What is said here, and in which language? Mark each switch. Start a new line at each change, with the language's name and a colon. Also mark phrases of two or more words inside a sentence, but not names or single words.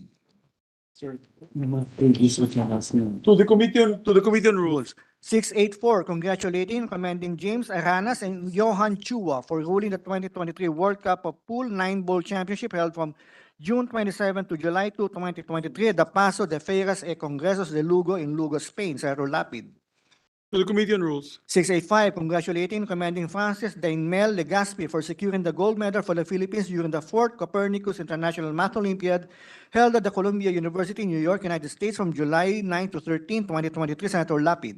English: To the Committee on Rules. 684, congratulating and commending James Aranas and Johan Chua for ruling the 2023 World Cup of Pool 9-Bowl Championship held from June 27 to July 2, 2023 at the Paso de Feiras e Congresos de Lugo in Lugo, Spain, Senator Lapid. To the Committee on Rules. 685, congratulating and commending Francis Daimel Legaspi for securing the gold medal for the Philippines during the 4th Copernicus International Math Olympiad held at the Columbia University, New York, United States from July 9 to 13, 2023, Senator Lapid.